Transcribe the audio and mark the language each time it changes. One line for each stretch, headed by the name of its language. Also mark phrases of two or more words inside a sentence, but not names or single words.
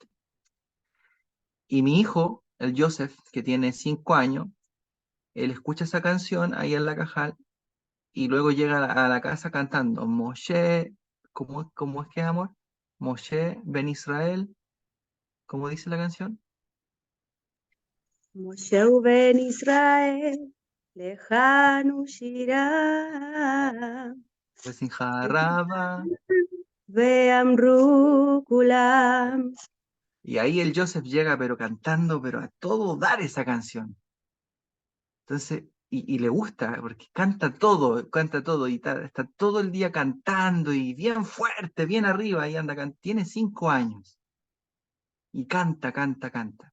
Spanish: Y mi hijo, el Joseph, que tiene 5 años, él escucha esa canción ahí en la Cajal y luego llega a la casa cantando Moshe, ¿cómo es que es, amor? Moshe Ben Israel, ¿cómo dice la canción?
Hebrew: משה ובן ישראל, לחנו שירה, Jaraba. ואמרו כולם.
Spanish: Y ahí el Joseph llega, pero cantando, pero a todo dar esa canción. Entonces, y le gusta, porque canta todo, y está todo el día cantando, y bien fuerte, bien arriba, y anda, tiene 5 años, y canta, canta, canta.